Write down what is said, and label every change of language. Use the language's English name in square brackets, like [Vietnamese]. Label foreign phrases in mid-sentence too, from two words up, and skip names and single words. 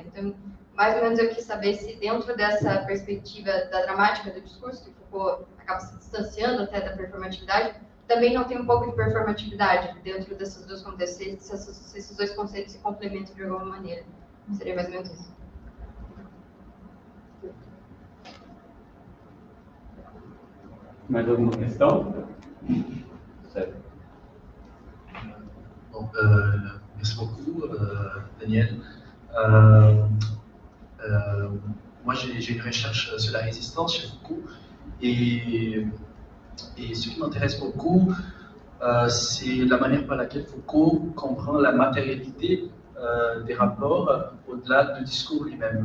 [Portuguese] Então, mais ou menos eu quis saber se dentro dessa perspectiva da dramática do discurso, que Foucault acaba se distanciando até da performatividade, também não tem um pouco de performatividade dentro desses dois conceitos, se esses dois conceitos se complementam de alguma maneira. Seria mais ou menos isso. Mais alguma questão? Certo. [French] Bon, merci beaucoup, Daniele. Moi, j'ai une recherche sur la résistance chez Foucault et ce qui m'intéresse beaucoup, c'est la manière par laquelle Foucault comprend la matérialité des rapports au-delà du discours lui-même.